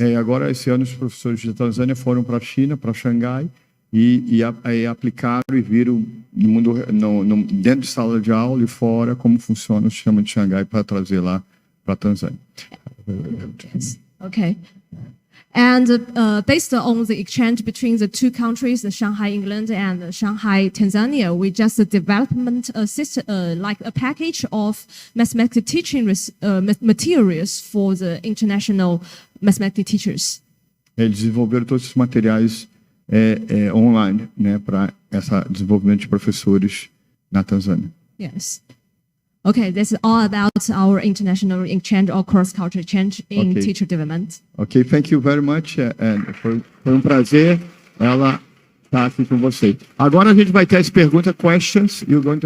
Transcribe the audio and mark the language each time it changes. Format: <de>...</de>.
<pt>Agora, esse ano, os professores da Tanzânia foram para a China, para Shangay, e aplicaram e viram no mundo, dentro de sala de aula e fora como funciona o sistema de Shangay para trazer lá para a Tanzânia.</pt> <en>Yes. Okay. And based on the exchange between the two countries, the Shanghai, England, and the Shanghai, Tanzania, we just development a system, like a package of mathematics teaching materials for the international mathematics teachers.</en> <pt>Eles desenvolveram todos esses materiais online, né, para esse desenvolvimento de professores na Tanzânia.</pt> <en>Yes. Okay, that's all about our international exchange or cross-cultural exchange in Okay. teacher development. Ok, thank you very much.</en> <pt>Foi um prazer ela estar aqui com você. Agora a gente vai ter as perguntas, questions.</pt> <en>You're going to</en>